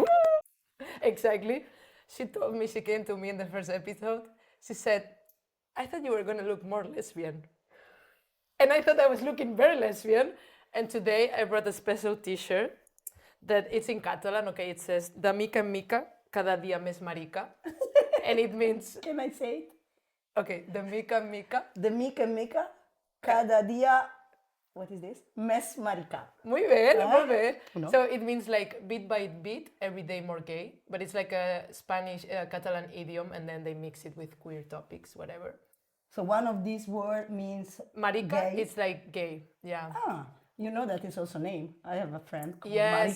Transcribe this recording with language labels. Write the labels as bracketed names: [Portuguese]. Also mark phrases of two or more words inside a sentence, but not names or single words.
[English] exactly. She told me, she came to me in the first episode. She said, I thought you were going to look more lesbian. And I thought I was looking very lesbian. And today I brought a special t-shirt that it's [Catalan] in Catalan, [English] okay? It says, [Catalan] de mica en mica, cada dia més marica. [English] And it means, Can I say it? [Catalan] okay, de mica en mica. De mica, cada dia. [English] What is this? [Catalan] Mes marica. [Spanish] Muy bien, Ah, muy bien. [English] no. So it means like bit by bit, every day more gay. But it's like a Spanish, Catalan idiom, and then they mix it with queer topics, whatever. So one of these words means Marica, gay. it's like gay, yeah. Ah, you know that is also name. I have a friend called Yes,